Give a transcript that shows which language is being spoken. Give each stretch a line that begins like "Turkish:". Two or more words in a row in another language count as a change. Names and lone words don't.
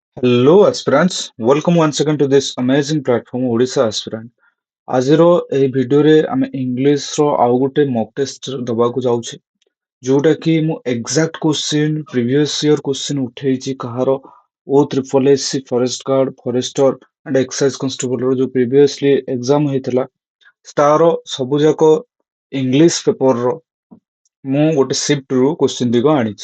English: Hello, aspirants. Welcome once again to this amazing platform, Odisha Aspirant.
Odia: ଆଜିର ଏହି ଭିଡିଓରେ ଆମେ ଇଂଲିଶର ଆଉ ଗୋଟେ
English: mock test
Odia: ଦବାକୁ ଯାଉଛେ ଯୋଉଟା କି ମୁଁ
English: exact question previous year question
Odia: ଉଠେଇଛି କାହାର ଓ ଟ୍ରିପଲ ଏସ୍ ସି
English: forest guard forester and excise constable-r
Odia: ଯୋଉ
English: previously exam
Odia: ହେଇଥିଲା ତାର ସବୁ ଯାକ
English: English paper-r
Odia: ମୁଁ ଗୋଟେ ସିଫ୍ଟରୁ କ୍ୱେଶ୍ଚିନ୍ ଦିଗ ଆଣିଛି।